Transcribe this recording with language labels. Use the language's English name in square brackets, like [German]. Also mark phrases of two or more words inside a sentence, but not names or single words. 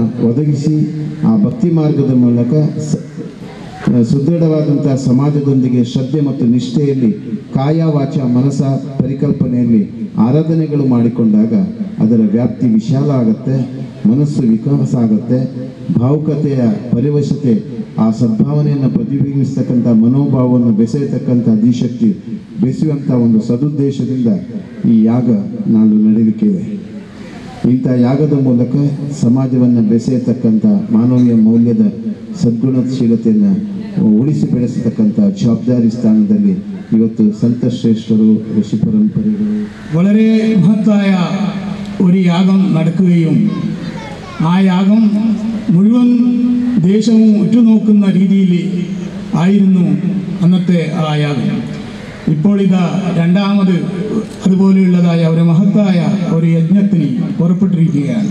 [Kannada] ಒದಗಿಸಿ ಆ ಭಕ್ತಿ ಮಾರ್ಗದ ಮೂಲಕ ಸುದೃಢವಾದಂಥ ಸಮಾಜದೊಂದಿಗೆ ಶ್ರದ್ಧೆ ಮತ್ತು ನಿಷ್ಠೆಯಲ್ಲಿ ಕಾಯ ವಾಚ ಮನಸ ಪರಿಕಲ್ಪನೆಯಲ್ಲಿ ಆರಾಧನೆಗಳು ಮಾಡಿಕೊಂಡಾಗ ಅದರ ವ್ಯಾಪ್ತಿ ವಿಶಾಲ ಆಗುತ್ತೆ, ಮನಸ್ಸು ವಿಕಾಸ ಆಗುತ್ತೆ, ಭಾವುಕತೆಯ ಪರಿವಶತೆ ಆ ಸದ್ಭಾವನೆಯನ್ನು ಪ್ರತಿಬಿಂಬಿಸ್ತಕ್ಕಂಥ ಮನೋಭಾವವನ್ನು ಬೆಸೆಯತಕ್ಕಂಥ ಅಧಿಶಕ್ತಿ ಬೆಸೆಯುವಂಥ ಒಂದು ಸದುದ್ದೇಶದಿಂದ ಈ ಯಾಗ ನಾನು ನಡೀಲಿಕ್ಕಿದೆ. ಇಂಥ ಯಾಗದ ಮೂಲಕ ಸಮಾಜವನ್ನು ಬೆಸೆಯತಕ್ಕಂಥ ಮಾನವೀಯ ಮೌಲ್ಯದ ಸದ್ಗುಣಶೀಲತೆಯನ್ನು ಉಳಿಸಿ ಬೆಳೆಸತಕ್ಕಂಥ ಜವಾಬ್ದಾರಿ ಸ್ಥಾನದಲ್ಲಿ ಇವತ್ತು [Malayalam] സംഘശ്രേഷ്ഠರು ഋഷി പരമ്പരകൾ വളരെ മഹത്തായ ഒരു യാഗം നടക്കുകയും ആ യാഗം മുഴുവൻ ദേശവും ഉറ്റുനോക്കുന്ന രീതിയിൽ ആയിരുന്നു അന്നത്തെ ആ യാഗം. ഇപ്പോൾ ഇതാ രണ്ടാമത് അതുപോലെയുള്ളതായ ഒരു മഹത്തായ ഒരു യജ്ഞത്തിന് പുറപ്പെട്ടിരിക്കുകയാണ്.